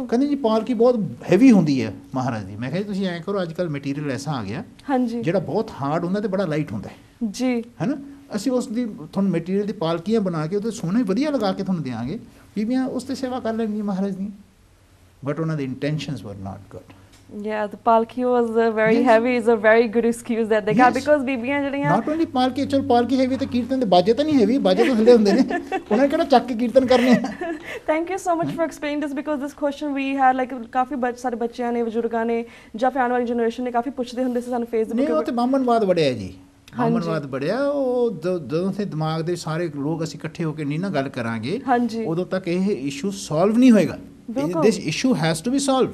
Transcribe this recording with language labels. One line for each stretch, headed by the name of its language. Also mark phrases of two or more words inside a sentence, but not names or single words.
Punjabi: ਕਹਿੰਦੇ ਜੀ ਪਾਲਕੀ ਬਹੁਤ ਹੈਵੀ ਹੁੰਦੀ ਹੈ ਮਹਾਰਾਜ ਦੀ। ਮੈਂ ਕਿਹਾ ਜੀ ਤੁਸੀਂ ਐਂ ਕਰੋ, ਅੱਜ ਕੱਲ੍ਹ ਮਟੀਰੀਅਲ ਐਸਾ ਆ ਗਿਆ ਜਿਹੜਾ ਬਹੁਤ ਹਾਰਡ ਹੁੰਦਾ ਤੇ ਬੜਾ ਲਾਈਟ ਹੁੰਦਾ ਹੈ ਜੀ, ਹੈ ਨਾ। ਅਸੀਂ ਉਸ ਦੀ ਤੁਹਾਨੂੰ ਮਟੀਰੀਅਲ ਦੀ ਪਾਲਕੀਆਂ ਬਣਾ ਕੇ ਉਹਦੇ ਸੋਨੇ ਵਧੀਆ ਲਗਾ ਕੇ ਤੁਹਾਨੂੰ ਦਿਆਂਗੇ, ਬੀਬੀਆਂ ਉਸ 'ਤੇ ਸੇਵਾ ਕਰ ਲੈਣਗੀਆਂ ਮਹਾਰਾਜ ਦੀ।
English: ਬਟ
Punjabi: ਉਹਨਾਂ ਦੇ
English: intentions were not good. Yeah, the palki was very heavy. Is a very good excuse that they got because
Punjabi: ਬੀਬੀਆਂ ਜਿਹੜੀਆਂ
English: not only palki,
Punjabi: ਚਲ ਪਾਲਕੀ ਹੈਵੀ ਤੇ ਕੀਰਤਨ ਦੇ ਬਾਜੇ ਤਾਂ ਨਹੀਂ ਹੈਵੀ, ਬਾਜੇ ਤਾਂ ਥੱਲੇ ਹੁੰਦੇ ਨੇ, ਉਹਨਾਂ ਨੇ ਕਿਹੜਾ ਚੱਕ ਕੇ ਕੀਰਤਨ ਕਰਨੇ ਆ।
English: Thank you so much for explaining this because this question we had like
Punjabi: ਕਾਫੀ ਸਾਰੇ ਬੱਚਿਆਂ ਨੇ, ਬਜ਼ੁਰਗਾਂ ਨੇ ਜਾਂ ਫਿਰ ਆਉਣ ਵਾਲੀ ਜਨਰੇਸ਼ਨ ਨੇ ਕਾਫੀ ਪੁੱਛਦੇ ਹੁੰਦੇ ਸੀ ਸਾਨੂੰ ਫੇਸਬੁੱਕ। ਨਹੀਂ, ਉਹ ਤੇ ਬਾਹਮਣਵਾਦ ਬੜਿਆ ਜੀ, ਬਾਹਮਣਵਾਦ ਬੜਿਆ। ਉਹ ਜਦੋਂ ਤੇ ਦਿਮਾਗ ਦੇ ਸਾਰੇ ਲੋਕ ਅਸੀਂ ਇਕੱਠੇ ਹੋ ਕੇ ਨਹੀਂ ਨਾ ਗੱਲ ਕਰਾਂਗੇ, ਉਦੋਂ ਤੱਕ ਇਹ
English: issue solve
Punjabi: ਨਹੀਂ ਹੋਏਗਾ।
English: this issue has to be solved.